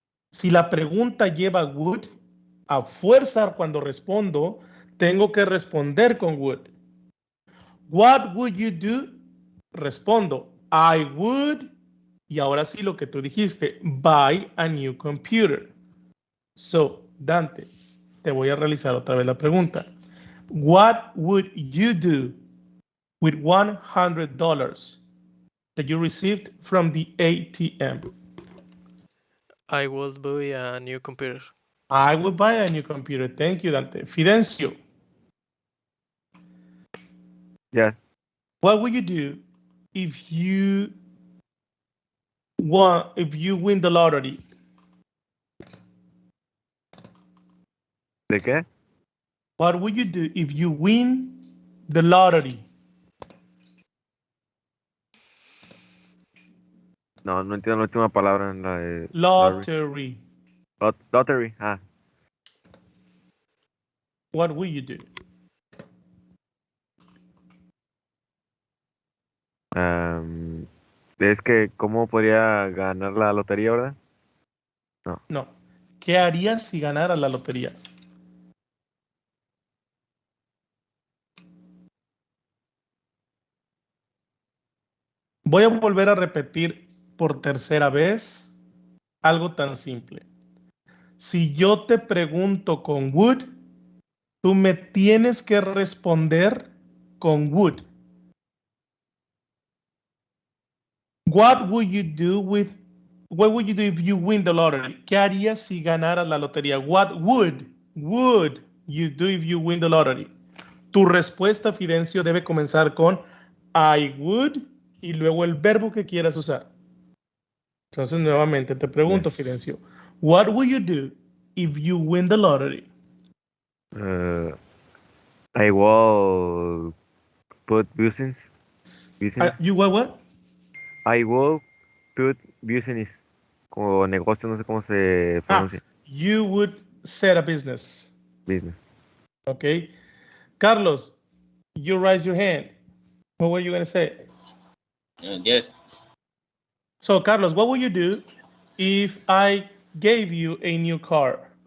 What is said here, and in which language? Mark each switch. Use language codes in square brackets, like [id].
[es] Si la pregunta lleva would, a fuerza cuando respondo, tengo que responder con would. [en] What would you do? Respondo, I would, y ahora sí lo que tú dijiste, buy a new computer. [es] So, Dante, te voy a realizar otra vez la pregunta. [en] What would you do with $100 that you received from the ATM? I will buy a new computer. I would buy a new computer. Thank you, Dante. Fidencio. Yeah. What would you do if you win the lottery? [es] ¿De qué? [en] What would you do if you win the lottery? [es] No, no entiendo la última palabra en la de... [en] Lottery. Lottery, ah. What will you do? [es] Es que, ¿cómo podría ganar la lotería, verdad? No. No. ¿Qué harías si ganaras la lotería? Voy a volver a repetir por tercera vez algo tan simple. Si yo te pregunto con would, tú me tienes que responder con would. [en] What would you do if you win the lottery? [es] ¿Qué harías si ganaras la lotería? [en] What would you do if you win the lottery? [es] Tu respuesta, Fidencio, debe comenzar con I would y luego el verbo que quieras usar. Entonces, nuevamente te pregunto, Fidencio, [en] What will you do if you win the lottery? I will put business. You what? I will put business. [es] Como negocio, no sé cómo se pronuncia. [en] You would set a business. Business. Okay. Carlos, you raise your hand. What were you going to say? Yes. So, Carlos, what would you do if I gave you a new car?